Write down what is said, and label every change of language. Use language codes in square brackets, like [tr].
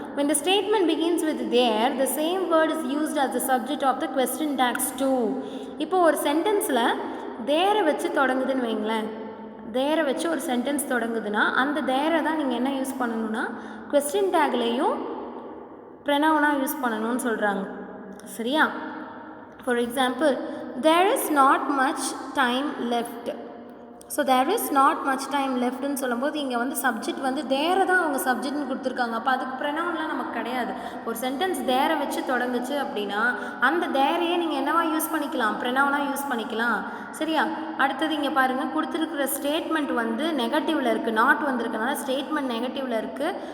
[en] when the statement begins with there, the same word is used as the subject of the question tags too. [ta] இப்போ ஒரு சென்டென்ஸில் தேரை வச்சு தொடங்குதுன்னு வைங்களேன், தேரை வச்சு ஒரு சென்டென்ஸ் தொடங்குதுன்னா அந்த தேரை தான் நீங்கள் என்ன யூஸ் பண்ணணும்னா கொஸ்டின் டேக்லேயும் ப்ரனவுனாக யூஸ் பண்ணணும்னு சொல்கிறாங்க. சரியா? [en] For example, there is not much time left. [ta] So [en] there is not much time left [ta] ன்னு சொல்லும்போது இங்கே வந்து சப்ஜெக்ட் வந்து தேரை தான் அவங்க சப்ஜெக்ட்னு கொடுத்துருக்காங்க. அப்போ அதுக்கு ப்ரனவுன்லாம் நமக்கு கிடையாது. ஒரு சென்டென்ஸ் தேரை வச்சு தொடங்குச்சு அப்படின்னா அந்த தேரையே நீங்கள் என்னவா யூஸ் பண்ணிக்கலாம், ப்ரனவுனாக யூஸ் பண்ணிக்கலாம். சரியா? அடுத்தது இங்கே பாருங்கள், கொடுத்துருக்குற ஸ்டேட்மெண்ட் வந்து நெகட்டிவில் இருக்குது, நாட் வந்திருக்கனால ஸ்டேட்மெண்ட் நெகட்டிவில் இருக்குது.